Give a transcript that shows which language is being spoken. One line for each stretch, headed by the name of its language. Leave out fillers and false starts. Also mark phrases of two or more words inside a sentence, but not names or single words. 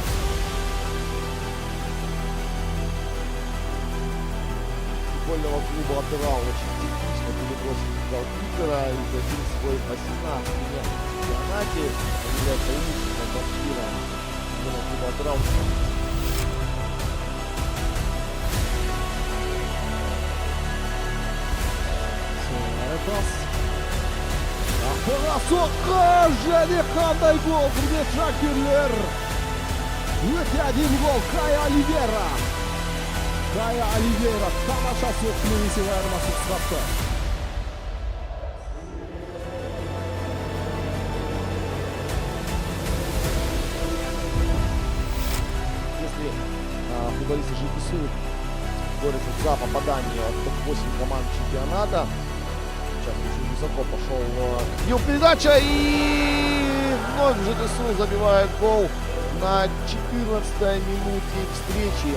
Russian: Футбольного клуба Абдерау очень технично перебросил голкипера и забил свой 18-й мяч в чемпионате. Он является лучшим бомбардиром футбольного клуба Абдерау.
Kazakh: Соққы және қандай гол, құрметті жанкүйерлер. Өте әдемі гол, Кая Оливейра. Кая Оливейра тамаша соққымен есеп айырмасын қысқартты.
Russian: Если футболисты ЖДСУ борются за попадание в топ-8 команд чемпионата, сейчас очень высоко пошел его передача, и вновь ЖДСУ забивает гол на 14-й минуте встречи.